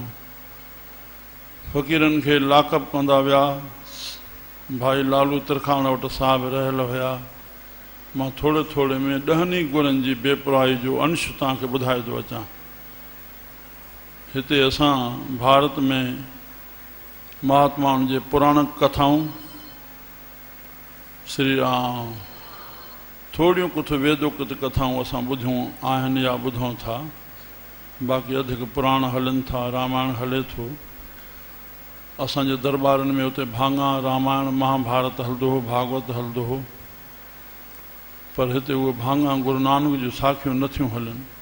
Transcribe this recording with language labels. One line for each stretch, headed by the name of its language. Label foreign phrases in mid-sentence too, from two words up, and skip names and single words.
Sindhi: फ़क़ीरनि खे लाकअप कंदा विया। भाई लालू तिरखाण वटि साहब रहियल हुया। मां थोरे थोरे में 10 गुरनि जी बेपरवाही जो अंश तव्हांखे ॿुधाए थो अचां। हिते असां भारत में महात्माउनि जे पुराण कथाऊं, श्री राम, थोड़ियूं कुझु वेदोक्त कथाऊं असां ॿुधियूं आहिनि या ॿुधूं था। बाक़ी अधीक पुराण हलनि था, रामायण हले थो। असांजे दरबारनि में उते भाङा रामायण महाभारत हलंदो हो, भागवत हलंदो हो। पर हिते उहे भाङा गुरु नानक जूं साखियूं नथियूं हलनि।